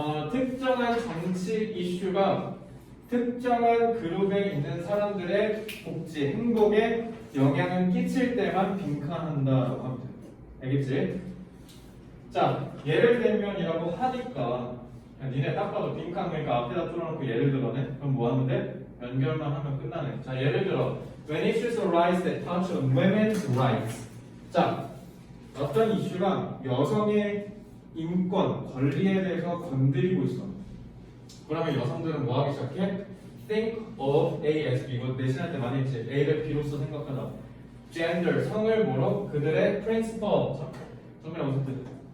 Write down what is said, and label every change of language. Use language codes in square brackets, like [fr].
[ko] 특정한 정치 이슈가 특정한 그룹에 있는 사람들의 복지, 행복에 영향을 끼칠 때만 빈칸한다라고 하면 돼. 알겠지? 자, 예를 들면이라고 하니까 니네 딱 봐도 빈칸 그러니까 앞에다 뚫어놓고 예를 들어네. 그럼 뭐 하면 돼? 연결만 하면 끝나네. 자, 예를 들어 [en] When issues arise that touch on women's rights. [ko] 자, 어떤 이슈가 여성의 인권, 권리에 대해서 건드리고 있어. 그러면 여성들은 뭐 하기 시작해? [en] Think of A as B. [ko] 이거 내신할 때 많이 했지. A를 B로서 생각하다. Gender, 성을 뭐로? 그들의 principle. 성이랑 무슨 뜻?